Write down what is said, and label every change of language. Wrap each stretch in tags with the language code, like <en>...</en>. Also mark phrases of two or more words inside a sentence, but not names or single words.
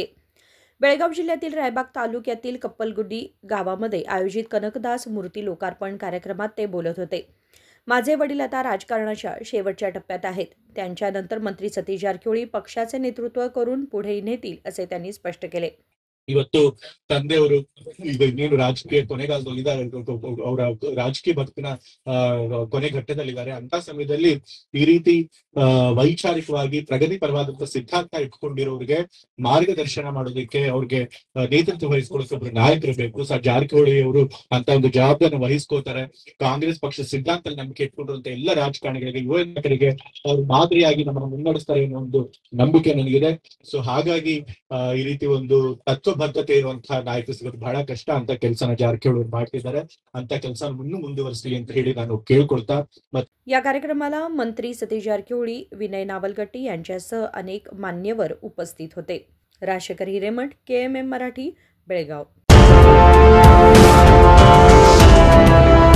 <mr>बेळगाव जिल्ह्यातील रायबाग तालुक्यातील कप्पलगुड्डी गावामध्ये आयोजित कनकदास मूर्ती लोकार्पण कार्यक्रमात ते बोलत होते. माझे वडील आता राजकारणाच्या शेवटच्या टप्प्यात आहेत. त्यांच्यानंतर मंत्री सतीश जारकिहोळी पक्षाचे नेतृत्व करून पुढे नेतील असे त्यांनी स्पष्ट केले.</mr> <kn>ಇವತ್ತು ತಂದೆಯವರು ಈಗ ಇನ್ನೇನು ರಾಜಕೀಯ ಕೊನೆಗಾಲದಲ್ಲಿ ಇದ್ದಾರೆ, ಅವರ ರಾಜಕೀಯ ಬದುಕಿನ ಕೊನೆ ಘಟ್ಟದಲ್ಲಿದ್ದಾರೆ. ಅಂತ ಸಮಯದಲ್ಲಿ ಈ ರೀತಿ ವೈಚಾರಿಕವಾಗಿ ಪ್ರಗತಿಪರವಾದಂತಹ ಸಿದ್ಧಾಂತ ಇಟ್ಕೊಂಡಿರೋರಿಗೆ ಮಾರ್ಗದರ್ಶನ ಮಾಡೋದಕ್ಕೆ, ಅವ್ರಿಗೆ ನೇತೃತ್ವ ವಹಿಸ್ಕೊಳ್ಳೋಕೆ ಒಬ್ರು ನಾಯಕರು ಬೇಕು. ಜಾರಕಿಹೊಳಿ ಅವರು ಅಂತ ಒಂದು ಜವಾಬ್ದಾರಿನ ವಹಿಸ್ಕೋತಾರೆ. ಕಾಂಗ್ರೆಸ್ ಪಕ್ಷ ಸಿದ್ಧಾಂತ ನಂಬಿಕೆ ಇಟ್ಕೊಂಡಿರುವಂತ ಎಲ್ಲ ರಾಜಕಾರಣಿಗಳಿಗೆ, ಯುವ ನಾಯಕರಿಗೆ ಅವ್ರು ಮಾದರಿಯಾಗಿ ನಮ್ಮನ್ನು ಮುನ್ನಡೆಸ್ತಾರೆ ಅನ್ನೋ ಒಂದು ನಂಬಿಕೆ ನನಗಿದೆ. ಸೊ ಹಾಗಾಗಿ ಈ ರೀತಿ ಒಂದು ತತ್ವಬದ್ಧತೆ ಇರುವಂತಹ ನಾಯಕರು ಸಿಗೋದು ಬಹಳ ಕಷ್ಟ. ಅಂತ ಕೆಲಸನ ಜಾರಕಿಹೊಳಿ ಮಾಡ್ತಿದ್ದಾರೆ. ಅಂತ ಕೆಲಸ ಮುಂದುವರಿಸಲಿ ಅಂತ ಹೇಳಿ ನಾನು ಕೇಳ್ಕೊಳ್ತಾ</kn> <mr>या कार्यक्रमाला मंत्री सतीश जारकिहोळी, विनय नावलगट्टी यांच्यासह अनेक मान्यवर उपस्थित होते. राजशेखर हिरेमठ, KMM मराठी, बेळगाव.</mr>